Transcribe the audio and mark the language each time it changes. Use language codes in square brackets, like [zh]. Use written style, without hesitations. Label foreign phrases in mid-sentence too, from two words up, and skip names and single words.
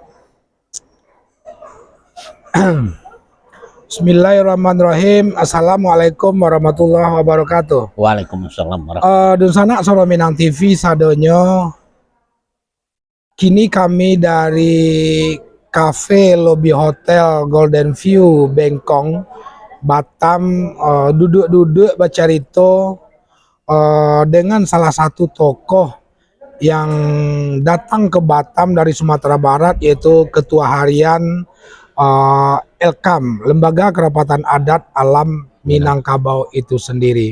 [ar] بسم الله الرحمن الرحيم. السلام عليكم ورحمة الله وبركاته. وعليكم السلام ورحمة الله [min] Dun sanak Soro Minang TV sadonyo. [id] Kini kami dari Cafe Lobby Hotel Golden View Bengkong Batam duduk-duduk bercerita dengan salah satu tokoh yang datang ke Batam dari Sumatera Barat, yaitu Ketua Harian Elkam, Lembaga Kerapatan Adat Alam Minangkabau itu sendiri.